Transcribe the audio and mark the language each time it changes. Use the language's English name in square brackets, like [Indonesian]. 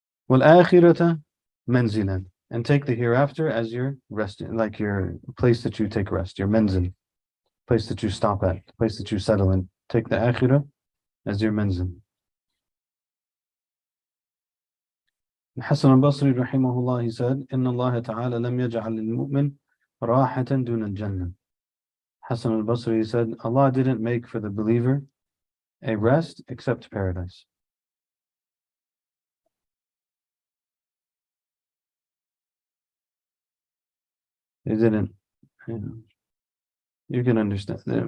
[Arabic] وَالْآخِرَةَ مَنْزِلًا. [English] And take the hereafter as your rest, like your place that you take rest, your menzil, place that you stop at, place that you settle in. Take the akhirah as your menzil. Hasan al-Basri rahimahullah, he said, [Arabic] إِنَّ اللَّهَ تَعَالَى لَمْ يَجْعَلِ الْمُؤْمِنِ رَاحَةً دُونَ الْجَنَّةِ. [English] Hasan al-Basri, he said, Allah didn't make for the believer a rest except paradise. He didn't. You can understand.